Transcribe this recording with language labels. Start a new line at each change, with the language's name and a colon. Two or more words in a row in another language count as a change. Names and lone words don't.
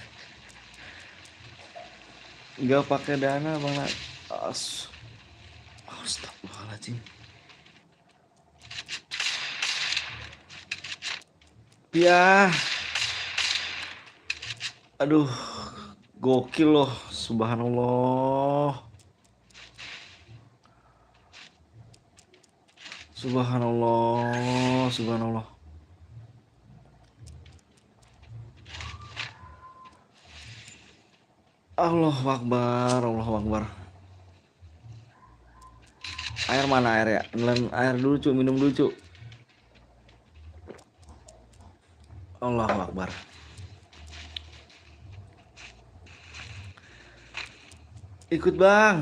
Indonesian: Gak pakai Dana Bang. Astagfirullahaladzim. Ya. Aduh. Gokil loh.
Arabic: سبحان الله الله أكبر.
Indonesian: Air mana air ya? Air dulu minum dulu
Arabic: الله أكبر.
Indonesian: Ikut Bang.